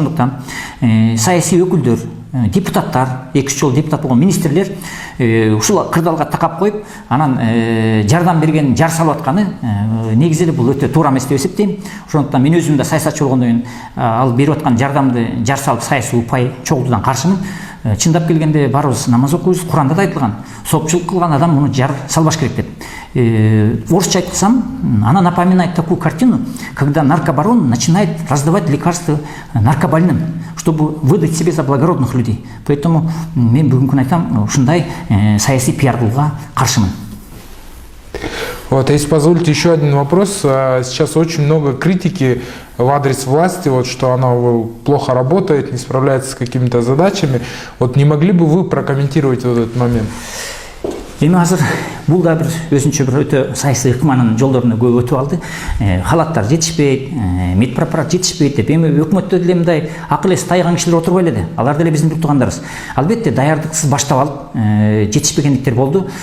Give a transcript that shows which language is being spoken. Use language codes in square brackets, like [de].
[ky] Ошондуктан саясий өкүлдөр, депутаттар, 2-3 жолу депутат болгон министрлер ушул кырдаалга такап коюп, анан жардам берген, жар салып атканы негизи эле бул өтө туура эмес деп эсептейм. Ошондуктан мен өзүм да саясатчы болгондон кийин ал берип аткан жардамды жар салып саясий упай чогултуудан каршымын. Чындап келгенде баарыбыз намаз окуйбуз, Куранда да айтылган, соопчулук кылган адам муну жар салбаш керек деп. Орусча айткансам, [ru] она напоминает такую картину, когда наркобарон начинает раздавать лекарства наркобольным, чтобы выдать себе за благородных людей. [ky] Поэтому мен бүгүнкү күнү айтам, ушундай саясий пиар кылууга каршымын. [ru] Вот, если позволите, еще один вопрос. Сейчас очень много критики в адрес власти, вот, что она плохо работает, не справляется с какими-то задачами. Вот не могли бы вы прокомментировать вот этот момент? [ky] Эми азыр бул да бир өзүнчө бир өтө саясий ыкманын жолдоруна көп өтүп алды. Халаттар жетишпейт, медпрепарат жетишпейт деп эми өкмөттө деле мындай акыл эси тайган кишилер отурбай эле. Алар деле биздин бир туугандарыбыз. Албетте даярдыксыз баштап алып, жетишпегендиктер болду.